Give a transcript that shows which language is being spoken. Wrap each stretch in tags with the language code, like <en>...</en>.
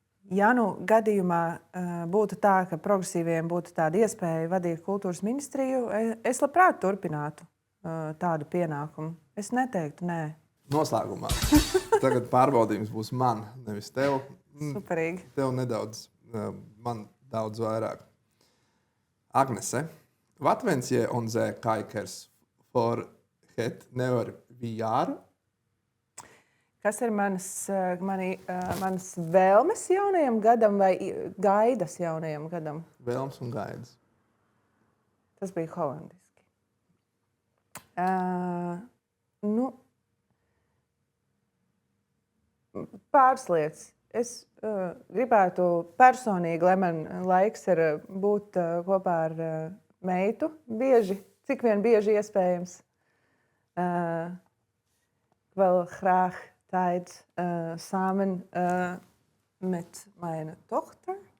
<lv>Ja gadījumā būtu tā, ka progresīviem būtu tāda iespēja vadīt kultūras ministriju, es labprāt turpinātu tādu pienākumu. Es neteiktu nē. Noslēgumā. Tagad pārbaudījums būs man, nevis tev. Superīgi. Tev nedaudz, man daudz vairāk.</lv> <nl>Agnese, wat wens je onze kijkers voor het nieuwe jaar?</nl> <lv>Kas ir manas vēlmes jaunajam gadam vai gaidas jaunajam gadam? Vēlmes un gaidas. Tas bija holandiski. Pāris lietas. Es gribētu personīgi, lai man laiks ir būt kopā ar meitu bieži, cik vien bieži iespējams.</lv> <nl>Wel graag tijd samen met mijn dochter.</nl>